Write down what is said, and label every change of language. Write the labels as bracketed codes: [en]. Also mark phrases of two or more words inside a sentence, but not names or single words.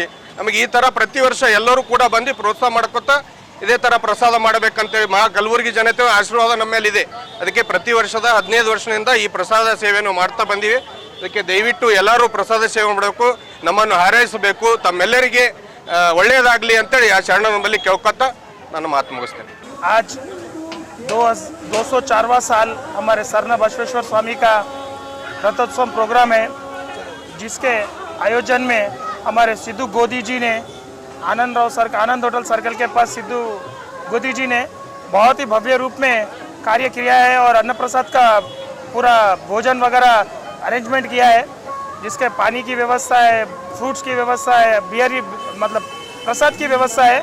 [kn] ನಮಗೆ ಈ ಥರ ಪ್ರತಿ ವರ್ಷ ಎಲ್ಲರೂ ಕೂಡ ಬಂದು ಪ್ರೋತ್ಸಾಹ ಮಾಡ್ಕೊತ ಇದೇ ಥರ ಪ್ರಸಾದ ಮಾಡಬೇಕಂತೇಳಿ ಕಲಬುರಗಿ ಜನತೆ ಆಶೀರ್ವಾದ ನಮ್ಮ ಮೇಲಿದೆ. ಅದಕ್ಕೆ ಪ್ರತಿ ವರ್ಷದ 15 ವರ್ಷದಿಂದ ಈ ಪ್ರಸಾದ ಸೇವೆಯನ್ನು ಮಾಡ್ತಾ ಬಂದೀವಿ. ಅದಕ್ಕೆ ದಯವಿಟ್ಟು ಎಲ್ಲರೂ ಪ್ರಸಾದ ಸೇವೆ ಮಾಡಬೇಕು, ನಮ್ಮನ್ನು ಹಾರೈಸಬೇಕು, ತಮ್ಮೆಲ್ಲರಿಗೆ ಒಳ್ಳೆಯದಾಗಲಿ ಅಂತೇಳಿ ಆ ಶರಣ ನಮ್ಮಲ್ಲಿ ಕೇಳ್ಕೊತ ನನ್ನ ಮಾತು ಮುಗಿಸ್ತೇನೆ. [hi] आज 204वां साल हमारे शरण बसवेश्वर स्वामी का रथोत्सव प्रोग्राम है, जिसके आयोजन में हमारे सिद्धू गोदी जी ने आनंद होटल सर्कल के पास सिद्धू गोदी जी ने बहुत ही भव्य रूप में कार्य किया है और अन्न प्रसाद का पूरा भोजन वगैरह अरेंजमेंट किया है, जिसके पानी की व्यवस्था है, फ्रूट्स की व्यवस्था है, बियर मतलब प्रसाद की व्यवस्था है।